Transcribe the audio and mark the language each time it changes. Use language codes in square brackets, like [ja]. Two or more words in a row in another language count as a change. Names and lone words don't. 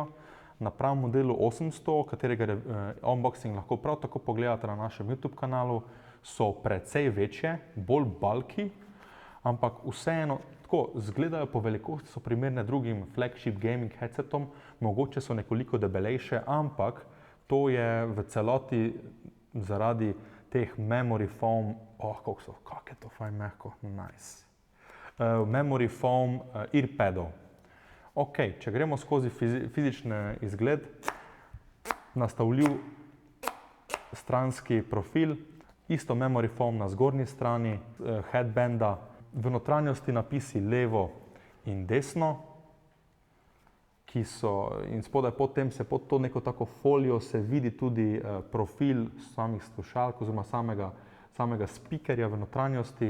[sl] Napram modelu 800, katerega unboxing lahko prav tako pogledate na našem YouTube kanalu, so precej večje, bolj bulky, ampak vseeno tako izgledajo po velikosti, so primerne drugim flagship gaming headsetom, mogoče so nekoliko debelejše, ampak to je v celoti zaradi teh [en] memory foam, [sl] kako je to fajn mehko, [en] nice. Memory foam [sl] earpadov. Ok, če gremo skozi fizični izgled, nastavljiv stranski profil, isto [en] memory foam [sl] na zgornji strani headbanda, v notranjosti napisi levo in desno, ki so in spodaj potem se pod to neko tako folijo se vidi tudi profil samih slušalk oziroma samega speakerja v notranjosti.